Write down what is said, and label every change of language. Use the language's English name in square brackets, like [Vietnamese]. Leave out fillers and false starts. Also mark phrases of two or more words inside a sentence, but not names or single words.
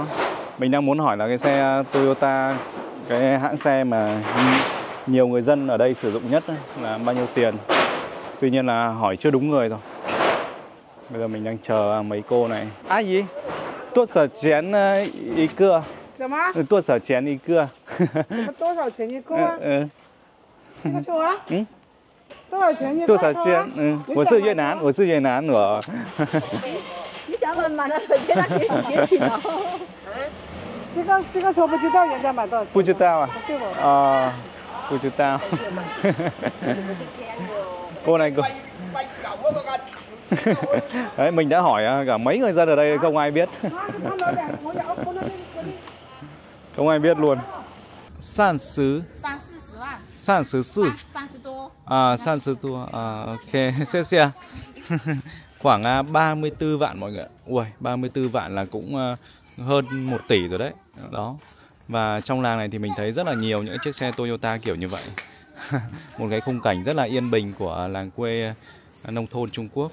[Vietnamese] Mình đang muốn hỏi là cái xe Toyota, cái hãng xe mà nhiều người dân ở đây sử dụng nhất là bao nhiêu tiền. Tuy nhiên là hỏi chưa đúng người rồi. Bây giờ mình đang chờ mấy cô này. À gì? [Chinese] 多少钱一个. 什么？多少钱一个. 多少钱一个啊？这个球啊？嗯，多少钱一个？多少钱？我是越南，我是越南我。你想问嘛？那现在别起了。这个球不知道人家买多少钱？不知道啊。不是我。 À, 不知道. [Vietnamese] Cô này cô. Đấy, mình đã hỏi cả mấy người dân ở đây không ai biết. Không ai biết luôn. [Chinese] 30 30-40 万。 34 30多。 [Vietnamese] À, 30 多 à, ok, xe xe. Khoảng 34 vạn mọi người. Ui, 34 vạn là cũng hơn 1 tỷ rồi đấy. Đó. Và trong làng này thì mình thấy rất là nhiều những chiếc xe Toyota kiểu như vậy. Một cái khung cảnh rất là yên bình của làng quê nông thôn Trung Quốc.